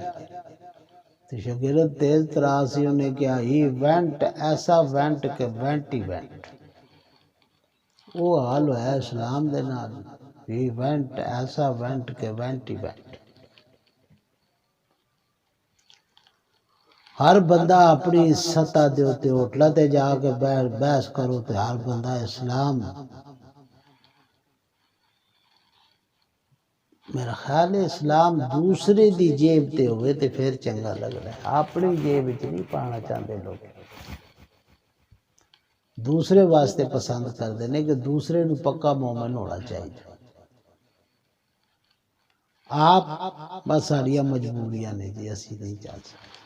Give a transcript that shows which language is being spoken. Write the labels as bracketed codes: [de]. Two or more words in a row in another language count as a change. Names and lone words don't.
[pa] تو شاگرد تیز تراسی نے کیا، [en] he went, [pa] ایسا وینٹ کہ وینٹ ہی وینٹ۔ وہ حال ہے اسلام دے نال، [en] he went, [pa] ایسا وینٹ کہ وینٹ ہی وینٹ۔ ہر بندہ اپنی سطح دے اتے ہوٹلہ تے جا کے بحث کرو تے ہر بندہ اسلام، میرا خیال ہے اسلام دوسرے دی جیب تے ہوئے تے پھر چنگا لگ رہا ہے، اپنی جیب وچ نہیں پانا چاہتے لوگ، دوسرے واسطے پسند کر دینے کہ دوسرے نو پکا مومن ہونا چاہیے۔ آپ بس ساڑیاں مجبوریاں نے جی اسی نہیں چل سکتے.